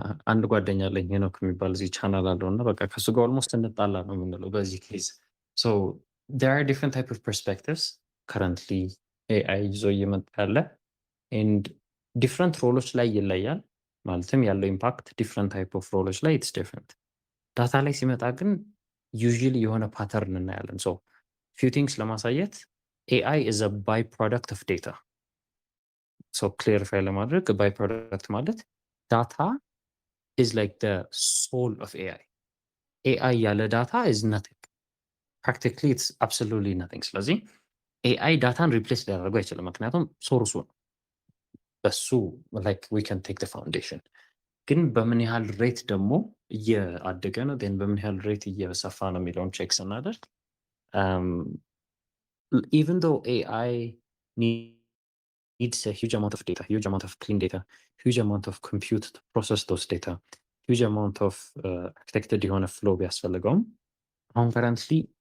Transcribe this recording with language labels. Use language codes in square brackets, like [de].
[am] አንድ ጓደኛ አለኝ ሄኖክ የሚባል እዚህ ቻናል አለው እና በቃ ከሱ ጋር ኦልሞስት እንጣላ ነው የምንለው በዚህ ኬዝ። [en] so there are different type of perspectives currently [am] ኤአይ ይዞ እየመጣ ያለ and different ሮሎች ላይ ይለያል። ማለትም ያለው ኢምፓክት different type of ሮሎች ላይ [en] it's different። [am] ዳታ ላይ ሲመጣ ግን usually የሆነ ፓተርን እናያለን። [en] so few things [am] ለማሳየት [en] AI is a byproduct of data. so clarify ለማድረግ byproduct ማለት data is like the soul of AI. AI ያለ data is nothing. Practically it's absolutely nothing. [am] ስለዚህ AI ዳታን ሪፕሌስ ሊያደርገው አይችልም፣ ምክንያቱም ሶርሱ ነው። በሱ [en] like we can take the foundation። [am] ግን በምን ያህል ሬት ደግሞ እያደገ ነው ን በምን ያህል ሬት እየሰፋ ነው የሚለውን ቼክ ስናደርግ [en] even though AI needs a huge amount of data, huge amount of clean data, huge amount of compute to process those data, huge amount of architected የሆነ ፍሎ [am] ቢያስፈልገውም አሁን ከረንትሊ